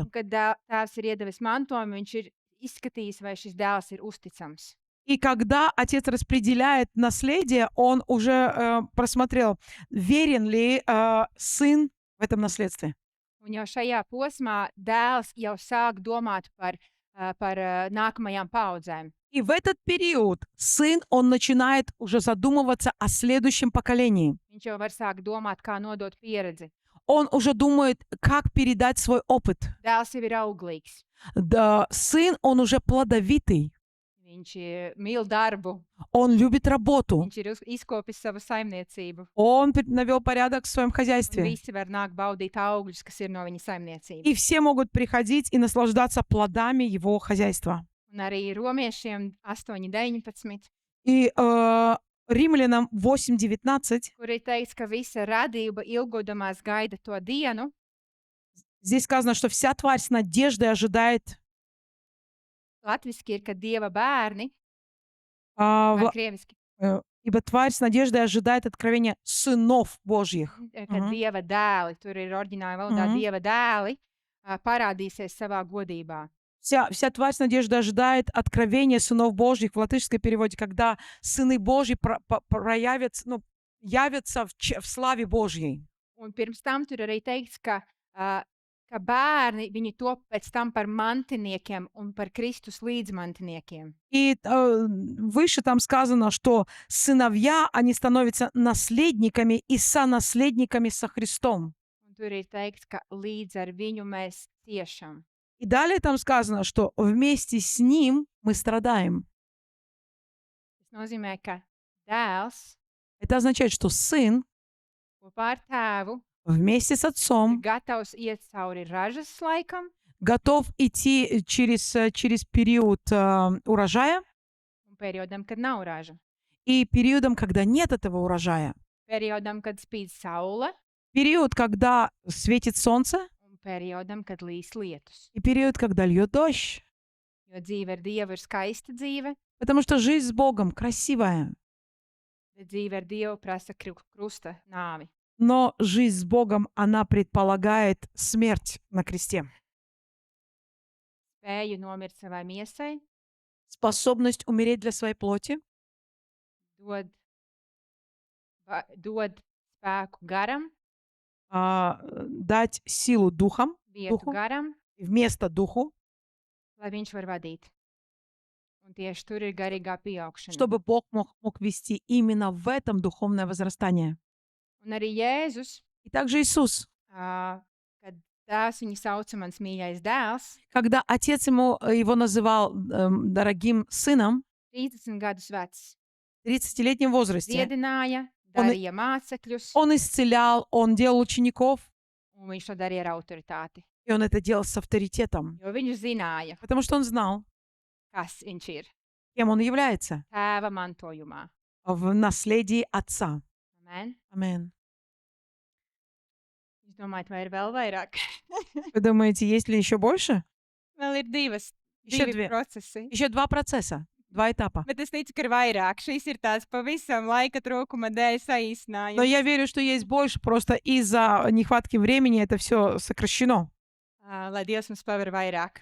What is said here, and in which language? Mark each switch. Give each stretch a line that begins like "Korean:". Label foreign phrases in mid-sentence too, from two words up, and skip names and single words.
Latvian: Un, kad tēvs ir iedevis mantojumu, viņš ir izskatījis, vai šis dēls ir uzticams.
Russian: И когда отец распределяет наследие, он уже просмотрел, верен ли сын в этом наследстве.
Latvian: Un jau šajā posmā dēls jau sāk domāt par nākamajām paudzēm.
Russian: И в этот период сын, он начинает уже задумываться о следующем поколении.
Latvian: Viņš jau var sākt domāt, kā nodot pieredzi.
Russian: Он уже думает, как передать свой опыт.
Latvian: Dēls jau ir auglīgs.
Russian: Да, сын, он уже плодовитый.
Latvian: Viņš mīl darbu.
Russian: Он любит работу.
Latvian: Viņš ir izkopis savu saimniecību.
Russian: Он навел порядок в своем
Latvian: Un
Russian: хозяйстве.
Latvian: visi var nākt baudīt augļus, kas ir no viņa saimniecības.
Russian: И все могут приходить и наслаждаться плодами его хозяйства.
Latvian: Un arī romiešiem 8:19,
Russian: И Римлянам 8:19
Latvian: kur ir teikts, ka visa radība ilgodamās gaida to dienu,
Russian: здесь сказано, что вся тварь с надеждой ожидает.
Latvian: latviski ir, ka Dieva bērni, а, vai в- krieviski,
Russian: Ибо тварь с надеждой ожидает откровения сынов Божьих.
Latvian: ka Mhm. Dieva dēli, tur ir oriģināla valodā Mhm. Dieva dēli, parādīsies savā godībā.
Russian: Вся тварь с надеждой ожидает откровения сынов Божьих в латышском переводе, когда сыны Божьи проявятся, явятся в славе Божьей.
Latvian: Un pirms tam tur arī teikts, ka bērni, viņi top pēc tam par mantiniekiem un par Kristus līdzmantiniekiem.
Russian: И выше там сказано, что сыновья, они становятся наследниками и сонаследниками со Христом.
Latvian: Un tur ir teikts, ka līdz ar viņu mēs ciešam.
Russian: И далее там сказано, что вместе с ним мы страдаем.
Latvian: Tas nozīmē, ka dēls
Russian: Это означает, что сын
Latvian: kopā ar tēvu
Russian: вместе с
Latvian: ir
Russian: отцом
Latvian: gatavs iet cauri ražas laikam
Russian: готов идти через период урожая
Latvian: un periodam, kad nav raža.
Russian: и периодом, когда нет этого урожая.
Latvian: Periodam, kad spīd saule
Russian: Период, когда светит солнце,
Latvian: un periodam, kad līs lietus.
Russian: и период, когда льет дождь.
Latvian: Jo dzīve ar Dievu ir skaista dzīve,
Russian: Потому что жизнь с Богом красивая,
Latvian: bet dzīve ar Dievu prasa krusta nāvi.
Russian: но жизнь с Богом, она предполагает смерть на кресте.
Latvian: Spēju nomirt savai miesai,
Russian: Способность умереть для своей плоти,
Latvian: dod spēku garam,
Russian: дать силу духам,
Latvian: vietu
Russian: Duhu.
Latvian: garam,
Russian: вместо духу,
Latvian: lai viņš var vadīt. Un tieši tur ir garīgā pieaugšana.
Russian: чтобы Бог мог вести именно в этом духовное возрастание.
Latvian: Un arī Jēzus,
Russian: И также Иисус,
Latvian: kad tēvs viņu sauca mans mīļais dēls,
Russian: когда отец его называл дорогим сыном,
Latvian: 30 gadus vecs,
Russian: в 30-летнем возрасте,
Latvian: dziedināja, Un- darīja mācekļus,
Russian: он исцелял, он делал учеников,
Latvian: un viņš to darīja ar autoritāti.
Russian: и он это делал с авторитетом,
Latvian: Jo viņš zināja,
Russian: потому что он знал,
Latvian: kas viņš ir
Russian: кем он является
Latvian: tēva mantojumā.
Russian: в наследии отца.
Latvian: Amen. Amen. Viņš domājat, vai ir vēl vairāk?
Russian: Вы думаете, есть ли еще больше?
Latvian: Vēl ir
Russian: Еще
Latvian: divi
Russian: две.
Latvian: procesi.
Russian: Еще два процесса, два этапа.
Latvian: Bet es ticu, ka ir vairāk. Šis ir tāds pavisam laika trūkuma dēļ
Russian: Но я
Latvian: saīsinājums.
Russian: верю, что есть больше, просто из-за нехватки времени это все сокращено.
Latvian: Lai Dievs mums paver vairāk.